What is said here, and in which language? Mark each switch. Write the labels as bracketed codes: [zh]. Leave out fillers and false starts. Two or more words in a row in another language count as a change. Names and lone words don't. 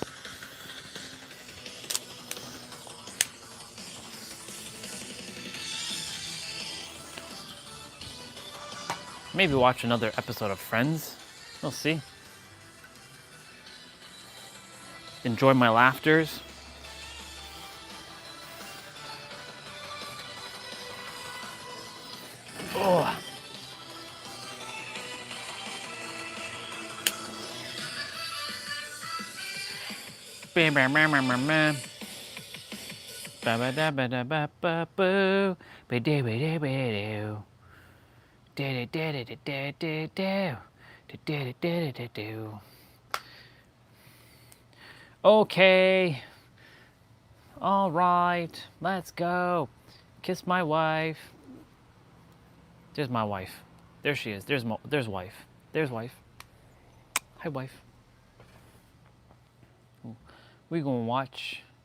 [en] Maybe watch another episode of Friends. We'll see. Enjoy my laughters. Oh. Bam, bam, bam, bam, bam, bam. Ba ba da ba da ba ba boo. Ba da ba da ba do. Da da da da da da da. Da da da da da do. Okay. All right. Let's go. Kiss my wife. There's my wife. There she is. There's wife. There's wife. Hi, wife. We gonna watch.